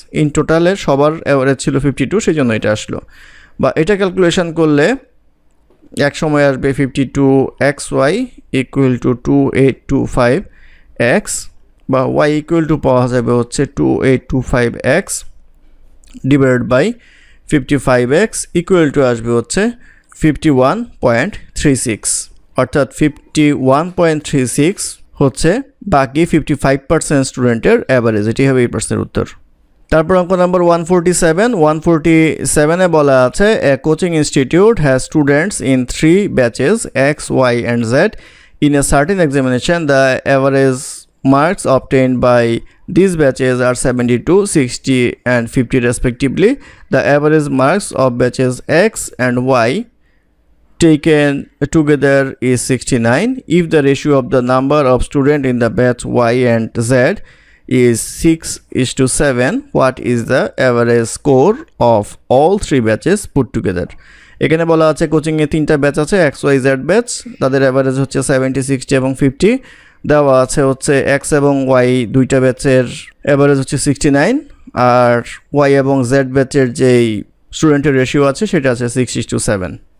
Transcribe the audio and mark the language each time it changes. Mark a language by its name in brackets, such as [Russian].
[Bangla] In টোটালে সবার average ছিল 52, সেই জন্য এটা আসলো। বা এটা ক্যালকুলেশন করলে এক সময় আসবে 52xy ইকুয়াল টু 2825x, বা y ইকুয়াল টু পাওয়া যাবে হচ্ছে 2825x divided by 55x equal to আসবে হচ্ছে 51.36, অর্থাৎ 51.36 হচ্ছে বাকি 55% স্টুডেন্টের অ্যাভারেজ। এটি হবে এই প্রশ্নের উত্তর। তারপর অঙ্ক নাম্বার 147 বলা আছে [English] A coaching institute has students in 3 batches X, Y and Z in a certain examination. The average marks obtained by these batches are 72, 60 and 50 respectively. The average marks of batches X and Y taken together is 69. If the ratio of the number of students in the batch Y and Z is 6:7, what is the average score of all 3 batches put together? [Bangla] এখানে বলা আছে coaching এ 3টা batch আছে X, Y, Z batch, তাদের average হচ্ছে 70, 60 এবং 50। দেওয়া আছে হচ্ছে X এবং Y দুইটা ব্যাচের অ্যাভারেজ হচ্ছে 69, আর Y এবং Z ব্যাচের যেই স্টুডেন্টের রেশিও আছে সেটা আছে 6:7।